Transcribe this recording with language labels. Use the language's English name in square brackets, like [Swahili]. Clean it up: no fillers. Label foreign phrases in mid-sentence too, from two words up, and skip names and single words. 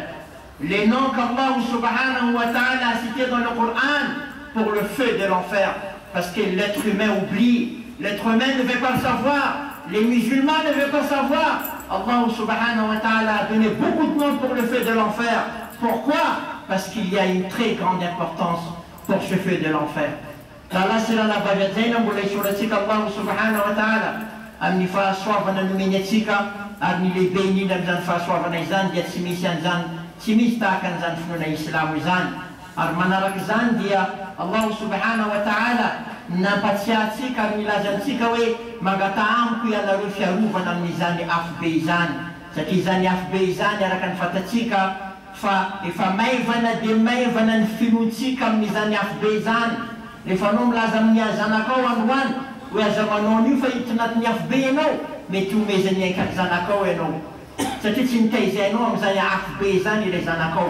[French] Les noms qu'Allah [Arabic] سبحانه وتعالى [French] a cités dans le Coran pour le feu de l'enfer. Parce que l'être humain oublie, l'être humain ne veut pas le savoir, les musulmans ne veulent pas savoir. Allah [Arabic] سبحانه وتعالى [French] a donné beaucoup de noms pour le feu de l'enfer. Pourquoi? Parce qu'il y a une très grande importance pour ce feu de l'enfer. [Malagasy] Allah [Arabic] سبحانه وتعالى [Malagasy] amni fa soavana numenetsika ary ny lehibe indrindra amin'izany fahasoavana izany dia tsy misy an'izany, tsy misy tahaka an'izany finoana islamo izany. Ary manaraka izany dia Allah [Arabic] سبحانه وتعالى [Malagasy] nampatsiahatsika ary milaza antsika hoe mangata amiko ianareo fiarovana amin'izany afo be izany, satria izany afo be izany araka ny fatatsika fa efa maivana dia maivana ny finoantsika amin'izany afo be izany. Rehefa anao milaza amin'ny zanakao androany hoe aza manao an'io fa hiditra anatin'ny afo be ianao, mety omezany aikan'ny zanakao ianao, satria tsy nitaizainao amin'izany afo be izany ilay zanakao.